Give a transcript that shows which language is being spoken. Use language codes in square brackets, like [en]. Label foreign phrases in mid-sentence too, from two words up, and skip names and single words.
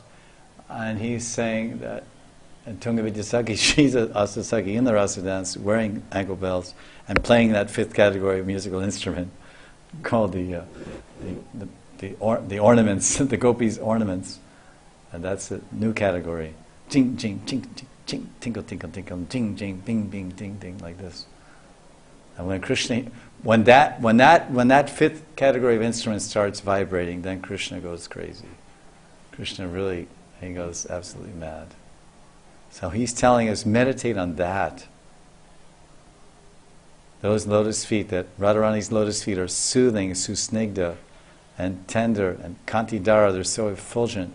[en] And he's saying that Tunga Vidyasakhi, she's an Astasaki in the rasa dance, wearing ankle bells, and playing that fifth category of musical instrument called the ornaments, the gopis' ornaments. And that's a new category. Jing, jing, jing, jing, jing, tinkle, tinkle, tinkle, jing, jing, bing, bing, ding, ding, like this. And when that fifth category of instrument starts vibrating, then Krishna goes crazy. Krishna really, he goes absolutely mad. So he's telling us, meditate on that. Those lotus feet, that Radharani's lotus feet are soothing, susnigdha, and tender, and kantidhara, they're so effulgent.